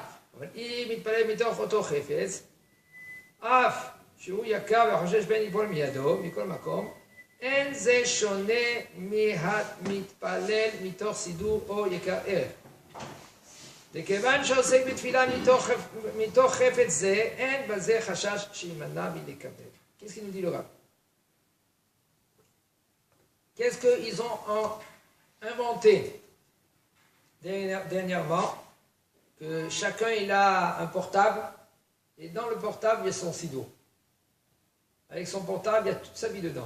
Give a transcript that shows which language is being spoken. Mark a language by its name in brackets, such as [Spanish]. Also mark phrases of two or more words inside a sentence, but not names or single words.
[Hebrew] אבל אם מתפלל מתוך אותו חפץ, אף שהוא יקר וחושש בין ייפול מידו, מכל מקום, אין זה שונה מהמתפלל מתוך סידור או יקר ערך. וכיוון שעוסק בתפילה מתוך חפץ זה, אין בזה חשש שימנע מלקבל. [French] Qu'est-ce qu'il nous dit le Rav? Qu'est-ce qu'ils ont inventé dernièrement? Que chacun il a un portable, et dans le portable il y a son sidour. Avec son portable, il y a toute sa vie dedans.